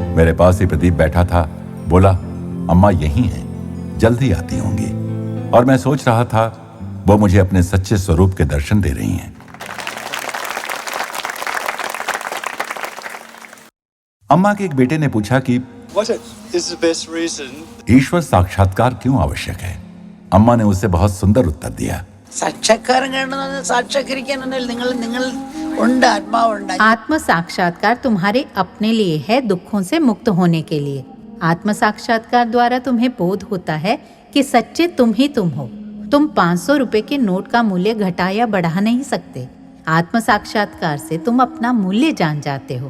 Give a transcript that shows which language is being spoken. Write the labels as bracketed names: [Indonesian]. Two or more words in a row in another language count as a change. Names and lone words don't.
[Hindi] मेरे पास ही प्रदीप बैठा था। बोला, अम्मा यही हैं, जल्द ही आती होंगी और मैं सोच रहा था वो मुझे अपने सच्चे स्वरूप के दर्शन दे रही हैं। अम्मा के एक बेटे ने पूछा कि [English] What is the best reason? [Hindi] ईश्वर साक्षात्कार क्यों आवश्यक है? अम्मा ने उसे बहुत सुंदर उत्तर दिया। [Malayalam] സാക്ഷാത്കാരം കാണുന്നത് സാക്ഷാത്കരിക്കാനല്ല, നിങ്ങൾ ഉണ്ട്, ആത്മാവുണ്ട്. [Hindi] आत्म साक्षात्कार तुम्हारे अपने लिए है, दुखों से मुक्त होने के लिए। आत्म साक्षात्कार द्वारा तुम्हें बोध होता है कि सच्चे तुम ही तुम हो। तुम 500 रुपए के नोट का मूल्य घटा या बढ़ा नहीं सकते। आत्म साक्षात्कार से तुम अपना मूल्य जान जाते हो।